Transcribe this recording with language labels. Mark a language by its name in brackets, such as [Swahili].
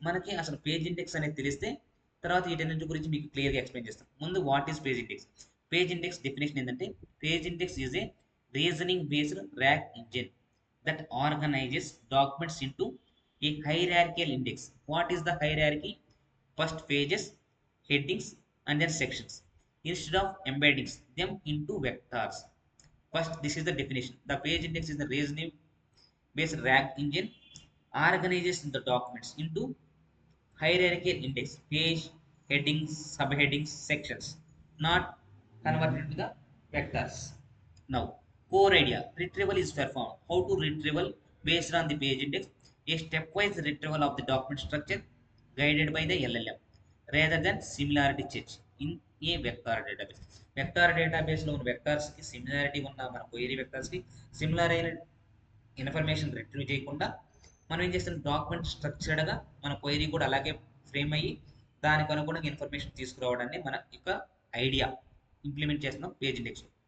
[Telugu] మనకి అసలు page index అనేది తెలిస్తే తర్వాత వీటన్నింటి గురించి మీకు క్లియర్గా ఎక్స్ప్లెయిన్ చేస్తాం. [English] ముందు what is page index? Page index definition ఏంటంటే, page index is a reasoning based RAG engine that organizes documents into a hierarchical index. What is the hierarchy? First pages, headings, and then sections. Instead of embedding them into vectors. First, this is the definition. The page index is the reasoning based RAG engine organizes the documents into hierarchical index, page, headings, subheadings, sections, not converted to the vectors. Now, core idea, retrieval is performed. How to retrieval? Based on the page index, a stepwise retrieval of the document structure guided by the LLM rather than similarity search in a vector database. [Telugu] Vector డేటాబేస్లో ఉన్న వెక్టార్స్కి similarity ఉన్న మన query వెక్టార్స్కి similar అయిన information retrieve చేయకుండా మనం ఏం చేస్తాం, document స్ట్రక్చర్డ్గా మన క్వైరీ కూడా అలాగే ఫ్రేమ్ అయ్యి దానికి అనుగుణంగా ఇన్ఫర్మేషన్ తీసుకురావడాన్ని మన యొక్క ఐడియా ఇంప్లిమెంట్ చేస్తున్నాం పేజ్ ఇండెక్స్.